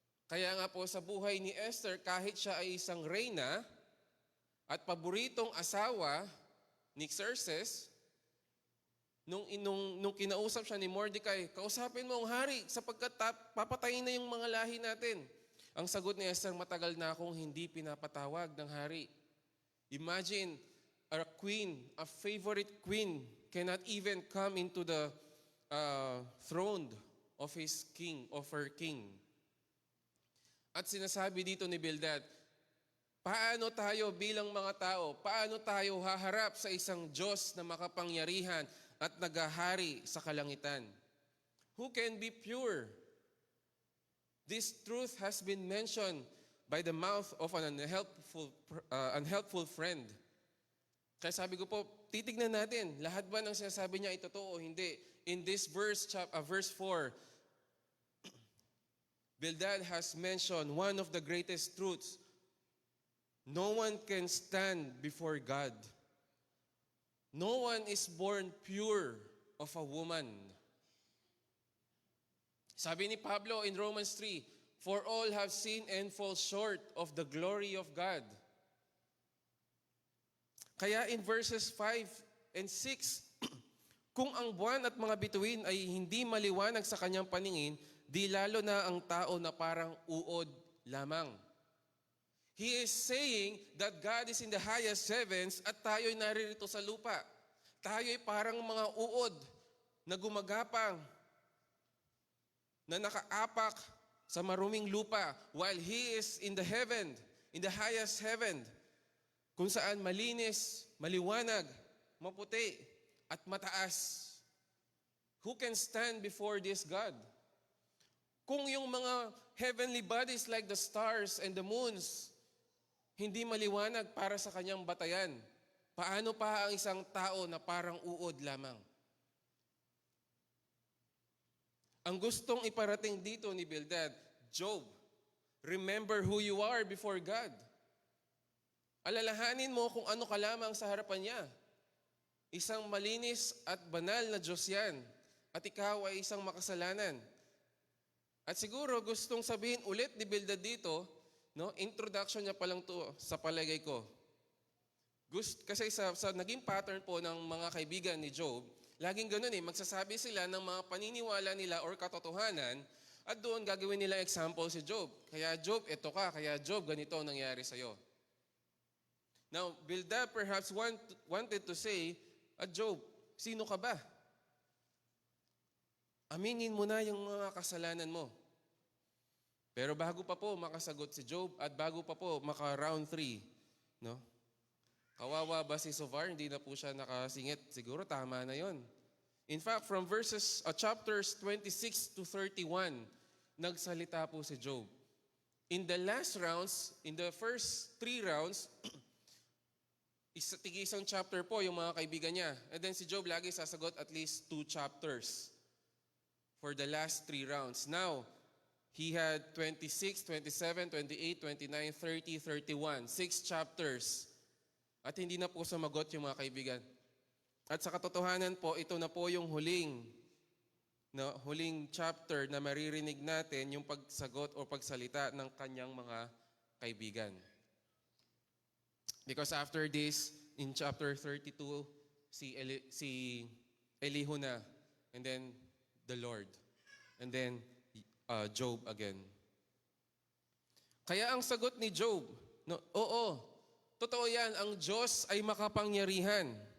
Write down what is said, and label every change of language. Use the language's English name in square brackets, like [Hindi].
[Filipino] Kaya nga po sa buhay ni Esther, kahit siya ay isang reyna at paboritong asawa ni Xerxes, nung kinausap siya ni Mordecai, kausapin mo ang hari sapagkat papatayin na yung mga lahi natin. Ang sagot ni Esther, matagal na akong hindi pinapatawag ng hari. [English] Imagine, a queen, a favorite queen, cannot even come into the throne of his king, of her king. [Filipino] At sinasabi dito ni Bildad, paano tayo bilang mga tao, paano tayo haharap sa isang Diyos na makapangyarihan at nagahari sa kalangitan? [English] Who can be pure? This truth has been mentioned by the mouth of an unhelpful friend. [Filipino] Kaya sabi ko po, titignan natin, lahat ba ng sinasabi niya ay totoo o hindi? [English] In this verse 4, Bildad has mentioned one of the greatest truths. No one can stand before God. No one is born pure of a woman. [Filipino] Sabi ni Pablo [English] in Romans 3, for all have sinned and fall short of the glory of God. [Filipino] Kaya [English] in verses 5 and 6, [Filipino] kung ang buwan at mga bituin ay hindi maliwanag sa kanyang paningin, di lalo na ang tao na parang uod lamang. [English] He is saying that God is in the highest heavens [Filipino] at tayo'y naririto sa lupa. Tayo'y parang mga uod na gumagapang, na nakaapak sa maruming lupa [English] while He is in the heaven, in the highest heaven, [Filipino] kung saan malinis, maliwanag, maputi, at mataas. [English] Who can stand before this God? [Filipino] Kung yung mga [English] heavenly bodies like the stars and the moons, [Filipino] hindi maliwanag para sa kanyang batayan, paano pa ang isang tao na parang uod lamang? Ang gustong iparating dito ni Bildad, Job, [English] remember who you are before God. [Filipino] Alalahanin mo kung ano ka lamang sa harapan niya. Isang malinis at banal na Diyos yan, at ikaw ay isang makasalanan. At siguro gustong sabihin ulit ni Bildad dito, no, introduction niya pa lang to sa palagay ko. Kasi sa naging pattern po ng mga kaibigan ni Job, laging ganun magsasabi sila ng mga paniniwala nila or katotohanan at doon gagawin nila example si Job. Kaya Job, ito ka. Kaya Job, ganito ang nangyari sa'yo. [English] Now, Bildad perhaps wanted to say, Job, [Filipino] sino ka ba? Aminin mo na yung mga kasalanan mo. Pero bago pa po makasagot si Job at bago pa po maka-round 3, no? Kawawa ba si Sovar? Hindi na po siya nakasingit. Siguro tama na yon. [English] In fact, from chapters 26 to 31, [Filipino] nagsalita po si Job. [English] In the last rounds, in the first 3 rounds, [Filipino] tig-isang chapter po yung mga kaibigan niya. [English] And then [Filipino] si Job lagi sasagot [English] at least 2 chapters for the last 3 rounds. Now, he had 26, 27, 28, 29, 30, 31. 6 chapters. [Filipino] At hindi na po sumagot yung mga kaibigan. At sa katotohanan po, ito na po yung huling na huling chapter na maririnig natin yung pagsagot o pagsalita ng kanyang mga kaibigan. [English] Because after this, in chapter 32, [Filipino] si Elihu na, [English] and then the Lord, and then Job again. [Filipino] Kaya ang sagot ni Job, no, oo, totoo yan, ang Diyos ay makapangyarihan.